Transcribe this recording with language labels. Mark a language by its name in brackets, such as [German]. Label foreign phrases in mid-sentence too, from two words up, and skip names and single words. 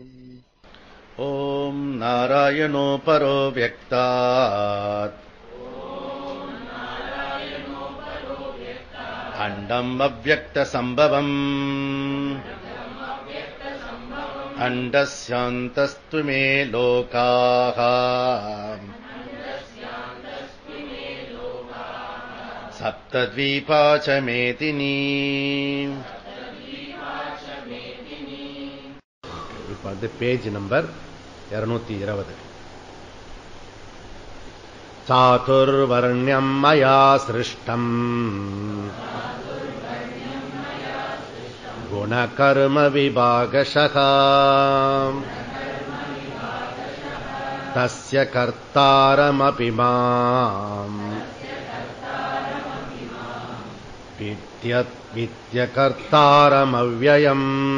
[Sanskrit] ॐ नारायणो परो व्यक्तात् अण्डम् अव्यक्तसम्भवम् अण्डस्यान्तस्तु मे लोकाः सप्तद्वीपा च मेदिनी. [Tamil] இப்ப [English] page number [Tamil] 220. [Sanskrit] चातुर्वर्ण्यं मया सृष्टं गुणकर्म विभागशः तस्य कर्तारमपि मां विद्ध्य कर्तारमव्ययम्.